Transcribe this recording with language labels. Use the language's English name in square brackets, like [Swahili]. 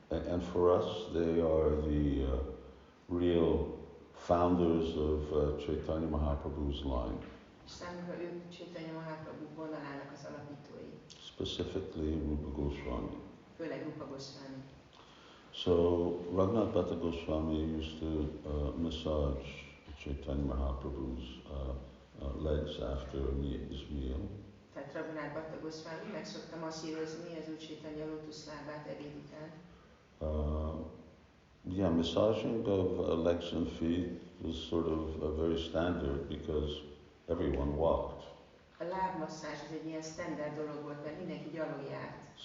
[English] And for us, they are the real founders of Chaitanya Mahaprabhu's line. [Hungarian] Számunkra ők Chaitanya Mahaprabhu vonalának az alapítói. [English] Specifically Rupa Goswami. [Hungarian] Főleg Rupa Goswami. [English] So Raghunath Bhatta Goswami used to massage Chaitanya Mahaprabhu's legs after his meal. [Hungarian] Tehát Raghunath Bhatta Goswami meg szokta masszírozni az Úr Caitanya lótuszlábát ebéd után. [English] Yeah, massaging of legs and feet was sort of very standard because everyone walked. [Hungarian] A lábmasszázs az egy ilyen standard dolog volt, mert mindenki gyalog járt.